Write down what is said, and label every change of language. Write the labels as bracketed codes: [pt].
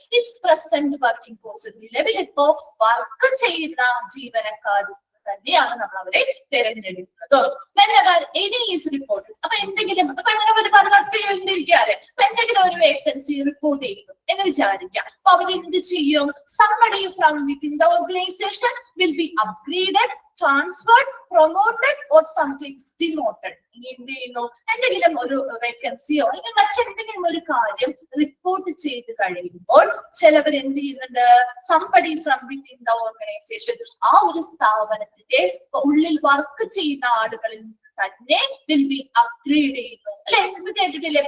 [en] It's present working force. [ml] നിലവിൽ ഇപ്പോ work ചെയ്യുന്ന ജീവനക്കാരിൽ തന്നെയാണ് നമ്മൾ അവരെ തിരഞ്ഞെടുക്കുന്നത്. Any is report. അപ്പൊ എന്തെങ്കിലും അപ്പൊ ഇങ്ങനെ ഒരു പതിനൊന്നിരിക്കാതെ അപ്പൊ എന്തെങ്കിലും ഒരു വേക്കൻസി റിപ്പോർട്ട് ചെയ്തു എന്ന് വിചാരിക്കാം. അപ്പൊ അവർ എന്ത് ചെയ്യും? [en] somebody from within the organization will be upgraded, transferred, promoted or something demoted. [ml] ഇനി എന്ത് ചെയ്യുന്നു? എന്തെങ്കിലും ഒരു വേക്കൻസിയോ അല്ലെങ്കിൽ മറ്റെന്തെങ്കിലും ഒരു കാര്യം റിപ്പോർട്ട് ചെയ്ത് കഴിയുമ്പോൾ ചിലവർ എന്ത് ചെയ്യുന്നുണ്ട്? [en] somebody from within the organization, [ml] ആ ഒരു സ്ഥാപനത്തിന്റെ ഉള്ളിൽ വർക്ക് ചെയ്യുന്ന ആളുകളിൽ തന്നെ [en] will be upgrade [ml] ചെയ്യുന്നു, അല്ലെ? കേട്ടിട്ടില്ലേ?